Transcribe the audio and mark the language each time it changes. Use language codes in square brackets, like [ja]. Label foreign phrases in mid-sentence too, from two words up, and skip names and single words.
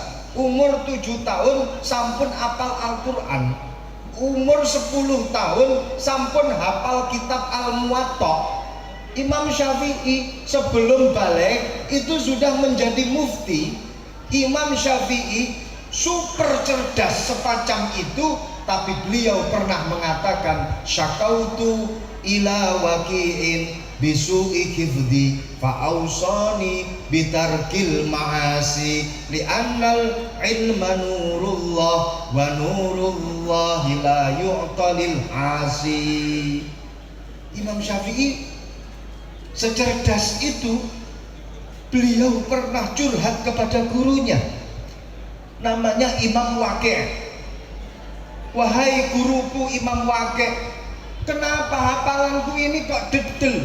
[id] Umur 7 tahun sampun hafal Al-Quran, umur 10 tahun sampun hafal kitab Al-Muwatta. Imam Syafi'i sebelum balik itu sudah menjadi mufti. Imam Syafi'i super cerdas semacam itu, tapi beliau pernah mengatakan [ar] شكوت إلى وكيع بسوء حفظي فأوصاني بترك المعاصي لأن العلم نور الله ونور الله لا يؤتى لعاصي. [id] Imam Syafi'i secerdas itu, beliau pernah curhat kepada gurunya, namanya Imam Waqi'. Wahai guruku Imam Waqi', kenapa hafalanku ini kok dedel?